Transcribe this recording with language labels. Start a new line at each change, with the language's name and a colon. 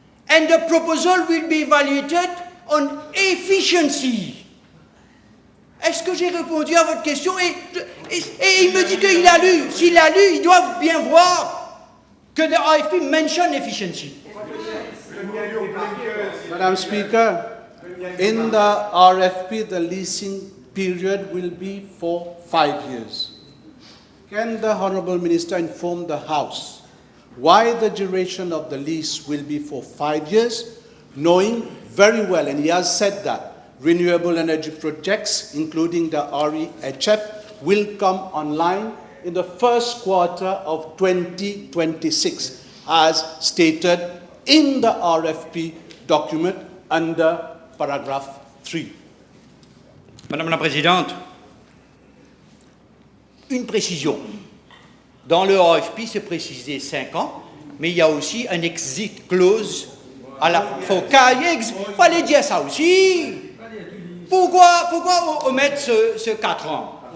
English: And the proposal will be evaluated on efficiency.
French: Est-ce que j'ai répondu à votre question? Et il me dit qu'il a lu. S'il l'a lu, il doit bien voir que le RFP mention efficiency.
English: Madam Speaker, in the RFP, the leasing period will be for 5 years. Can the Honourable Minister inform the House why the duration of the lease will be for 5 years, knowing very well, and he has said that, renewable energy projects, including the REHF, will come online in the first quarter of 2026, as stated in the RFP document under paragraph 3.
French: Madame la Présidente, une précision. Dans le RFP, c'est précisé 5 ans, mais il y a aussi un exit clause. Il fallait dire ça aussi. Pourquoi omettre ce 4 ans?